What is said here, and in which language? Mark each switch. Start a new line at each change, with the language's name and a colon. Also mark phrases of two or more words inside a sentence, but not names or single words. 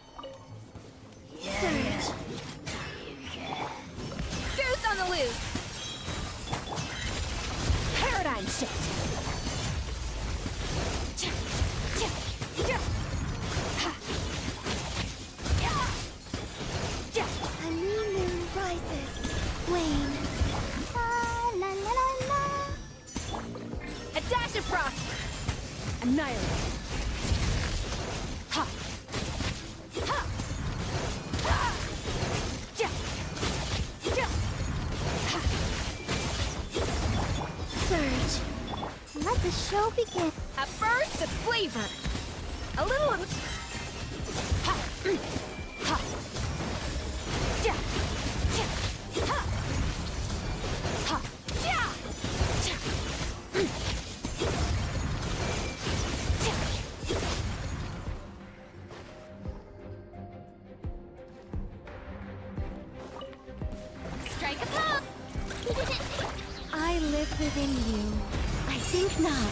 English: Surge. Goose on the loose. Paradigm shift. A new moon rises. Wane. La la la la. A dash of frost. Annihilate. Ha. Ha. Ha. Ja. Ja. Ha. Surge. Let the show begin. A burst of flavor. A little of... Ha. Ha. Ja. Ja. Ha. Ha. Ja. Ja. Strike a pop! I live within you. I think not.